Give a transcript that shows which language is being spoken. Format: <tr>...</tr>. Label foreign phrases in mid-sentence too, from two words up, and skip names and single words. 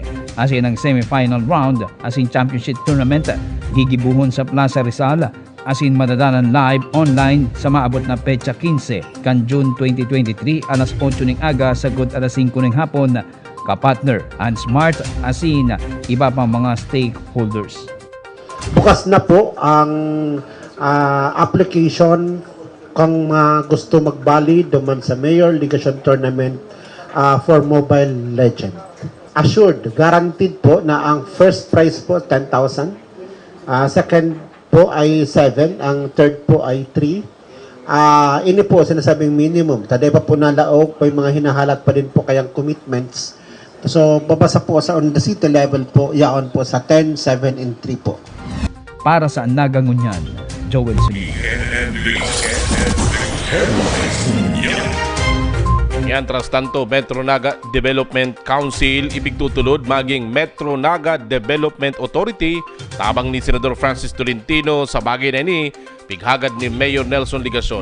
<bik>Asin ang</bik> <en>semi-final round</en> <bik>asin</bik> <en>championship tournament</en> <bik>gigibuhon sa Plaza Rizal asin madadanan</bik> <en>live online</en> <bik>sa maabot na petsa 15 kan June 2023 alas 8 ng aga sagkod alas 5 ng hapon ka-partner and smart asin iba pang mga stakeholders. Bukas na po ang application kung gusto magbali duman sa Mayor Legasyon Tournament for Mobile Legend.</bik> <en>Assured, guaranteed</en> <tl>po na ang</tl> <en>first prize</en> <tl>po 10,000, second po ay 7, ang third po ay 3.</tl> <bik>Ini po sinasabing minimum. Taday pa po nalaog, may mga hinahalat pa din po kayang commitments. So, babasa po sa</bik> <en>on the city level</en> <bik>po, yaon po sa 10, 7, and 3 po. Para sa Nagangunyan, Joel Sulina. Yan, tras tanto, Metro Naga Development Council ipigtutulod maging Metro Naga Development Authority tabang ni Senador Francis Tolentino sa bagay na ini pighagad ni Mayor Nelson Legasyon.</bik>